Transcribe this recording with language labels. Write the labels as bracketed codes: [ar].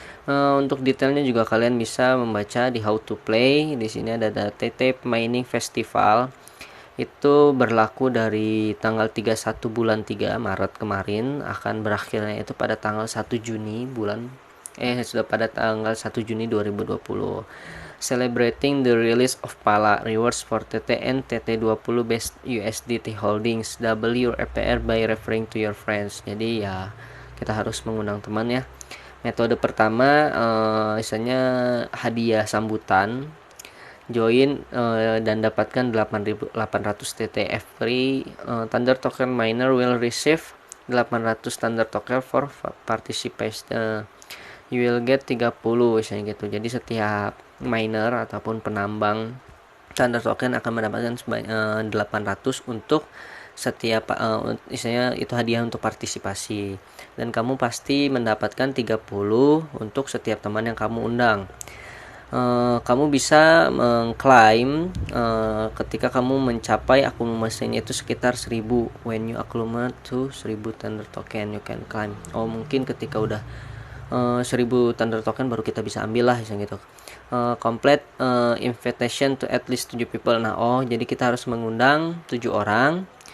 [id] Untuk detailnya juga kalian bisa membaca di how to play. Di sini ada TT Mining Festival. Itu berlaku dari tanggal 31 bulan 3 Maret kemarin, akan berakhirnya itu pada tanggal 1 Juni sudah pada tanggal 1 Juni 2020. [en] Celebrating the release of Pala rewards for TT and TT20 best USDT holdings. Double your APR by referring to your friends. [id] Jadi ya kita harus mengundang teman ya. Metode pertama misalnya hadiah sambutan, join dan dapatkan 8.800 TTF free. [en] Thunder token miner will receive 800 Thunder token for participation. You will get 30 [id] misalnya gitu. Jadi setiap miner ataupun penambang Thunder token akan mendapatkan 800 untuk setiap misalnya itu hadiah untuk partisipasi, dan kamu pasti mendapatkan 30 untuk setiap teman yang kamu undang. Kamu bisa mengklaim ketika kamu mencapai akumulasinya itu sekitar 1000. [en] When you accumulate to 1000 Thunder token you can claim. [id] Mungkin ketika udah 1000 Thunder token baru kita bisa ambil lah gitu. [en] Complete invitation to at least 7 people. [id] Nah, jadi kita harus mengundang 7 orang.